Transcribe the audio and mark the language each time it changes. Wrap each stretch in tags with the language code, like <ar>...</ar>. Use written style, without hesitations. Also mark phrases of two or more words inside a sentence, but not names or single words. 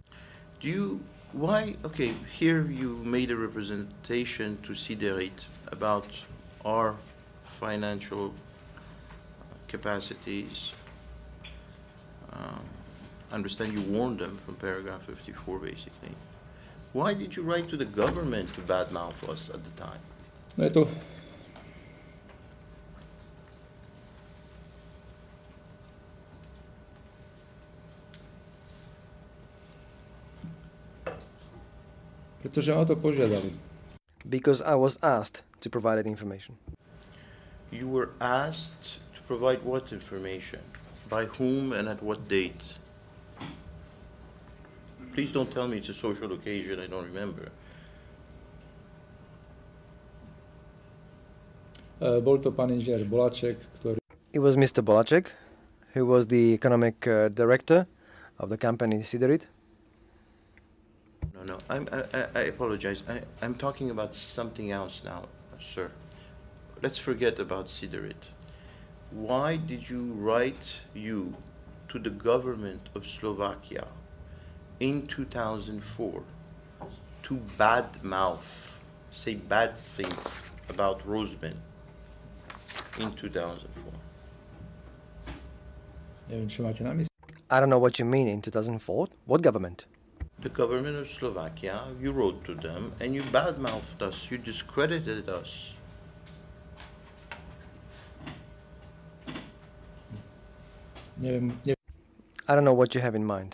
<en>Okay, here you made a representation to Siderit about our financial capacities. I understand you warned them from paragraph 54, basically. Why did you write to the government to badmouth us at the time?</en> <sk>No je to... Pretože ma to požiadali.</sk> <en>Because I was asked to provide that information. You were asked to provide what information? By whom and at what date? Please don't tell me it's a social occasion I don't remember.</en> <sk>Bol to pán inžinier Bolacek, ktorý...</sk> <en>It was Mr. Bolacek, who was the economic director of the company Siderit. No, I apologize. I'm talking about something else now, sir. Let's forget about Siderit. Why did you write to the government of Slovakia in 2004 to badmouth, say bad things about Roseman in 2004?</en> <sk>Neviem, čo máte na mysli.</sk> <en>I don't know what you mean in 2004. What government? The government of Slovakia, you wrote to them and you badmouthed us, you discredited us. I don't know what you have in mind.</en>